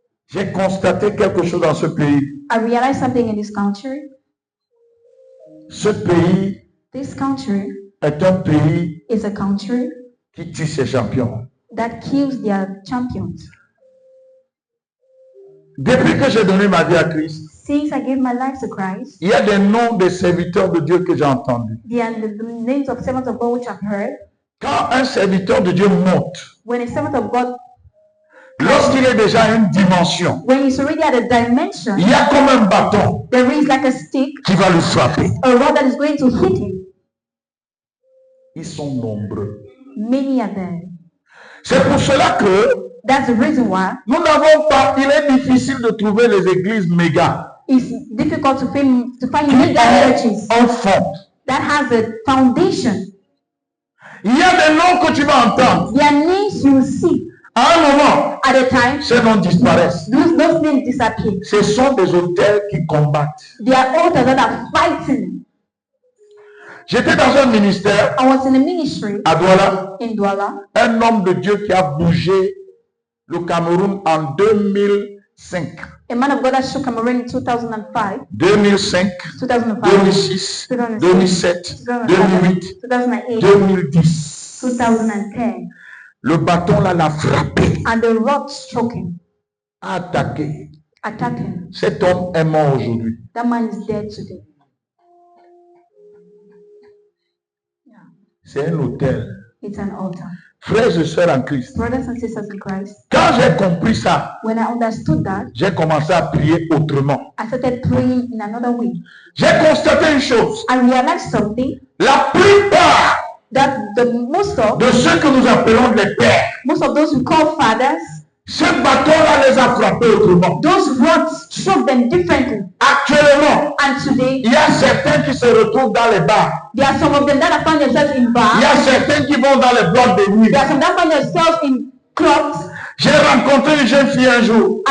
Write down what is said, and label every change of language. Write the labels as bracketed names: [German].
[French] J'ai constaté quelque chose dans ce pays. [English] I realized something in this country. [French] Ce pays [English] This country [French] est un pays [English] is a country [French] qui tue ses champions. [English] that kills their champions. [French] Depuis que j'ai donné ma vie à Christ, [English] since I gave my life to Christ, [French] il y a des noms des serviteurs de Dieu que j'ai entendus. [English] the names of servants of God which I've heard. [French] Quand un serviteur de Dieu monte, [English] when a servant of God, [French] lorsqu'il est déjà à une dimension, [English] when he's already at a dimension, [French] il y a comme un bâton [English] there is like a stick, [French] qui va le frapper. [English] a rod that is going to hit him. [French] Ils sont nombreux. [English] Many are there. [French] C'est pour cela que [English] that's the reason why [French] nous n'avons pas, il est difficile de trouver les églises méga. [English] It's difficult to find mega churches [French] en fond. [English] That has a foundation. [French] Il y a des noms que tu vas entendre. [English] There are names you will see. [French] À un moment, [English] at a time, [French] ces noms disparaissent. [English] Those names disappear. [French] Ce sont des autels qui combattent. [English] They are altars that are fighting. [French] J'étais dans un ministère. [English] I was in a ministry [French] à Douala. [English] In Douala. [French] Un homme de Dieu qui a bougé le Cameroun en 2005. [English] A man of God that shook Cameroon in 2005. [French] 2005. [English] 2005. [French] 2006. 2007. 2008. [English] 2008. [French] 2010. [English] 2010. [French] Le bâton là l'a frappé. [English] And the rod struck him. [French] Attaqué. [English] Attacked him. [French] Cet homme est mort aujourd'hui. [English] That man is dead today. [French] C'est un autel. [English] It's an altar. [French] Frères et sœurs en Christ. [English] Brothers and sisters in Christ. [French] Quand j'ai compris ça, [English] when I understood that, [French] j'ai commencé à prier autrement. [English] I started praying in another way. [French] J'ai constaté une chose. [English] I realized something. [French] La plupart de ceux que nous appelons les pères, [English] most of those we call fathers, [French] ce bâton-là les a frappés autrement. [English] Those rods struck them differently. [French] Actuellement, [English] and today, [French] il y a certains qui se retrouvent dans les bars. [English] There are some of them that have found themselves in bars. [French] Il y a certains qui vont dans les blocs de nuit. [English] There are some that find themselves in clubs. [French] J'ai rencontré une jeune fille un jour.